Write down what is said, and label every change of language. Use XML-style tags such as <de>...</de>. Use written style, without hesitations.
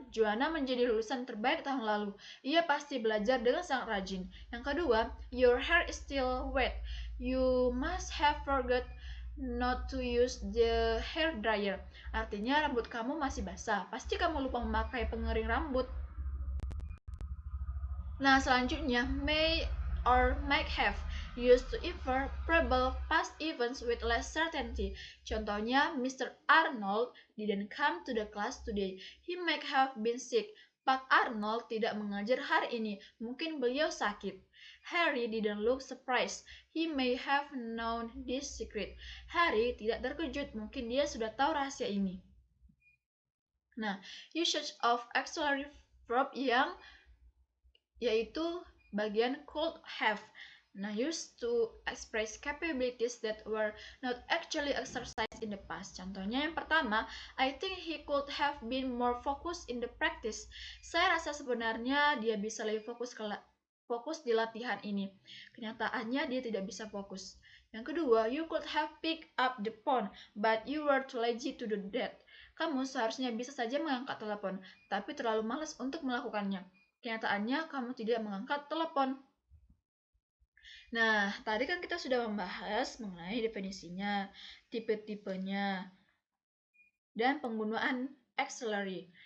<id>Joanna menjadi lulusan terbaik tahun lalu. Ia pasti belajar dengan sangat rajin. Yang kedua,</id> <en>your hair is still wet. You must have forgot not to use the hair dryer.</en> <id>Artinya rambut kamu masih basah. Pasti kamu lupa memakai pengering rambut. Nah, selanjutnya,</id> <en>may or might have used to infer probable past events with less certainty.</en> <id>Contohnya,</id> <en>Mr. Arnold didn't come to the class today. He might have been sick.</en> <id>Pak Arnold tidak mengajar hari ini. Mungkin beliau sakit.</id> <en>Harry didn't look surprised. He may have known this secret.</en> <id>Harry tidak terkejut. Mungkin dia sudah tahu rahasia ini.</id> <en>Nah, usage of auxiliary verb</en> <id>yang yaitu bagian</id> <en>could have. Nah, used to express capabilities that were not actually exercised in the past.</en> <id>Contohnya yang pertama,</id> <en>I think he could have been more focused in the practice.</en> <id>Saya rasa sebenarnya dia bisa lebih fokus di latihan ini. Kenyataannya dia tidak bisa fokus. Yang kedua,</id> <en>you could have picked up the phone, but you were too lazy to do that.</en> <id>Kamu seharusnya bisa saja mengangkat telepon, tapi terlalu malas untuk melakukannya. Kenyataannya kamu tidak mengangkat telepon. Nah, tadi kan kita sudah membahas mengenai definisinya, tipe-tipenya, dan penggunaan auxiliary.</id>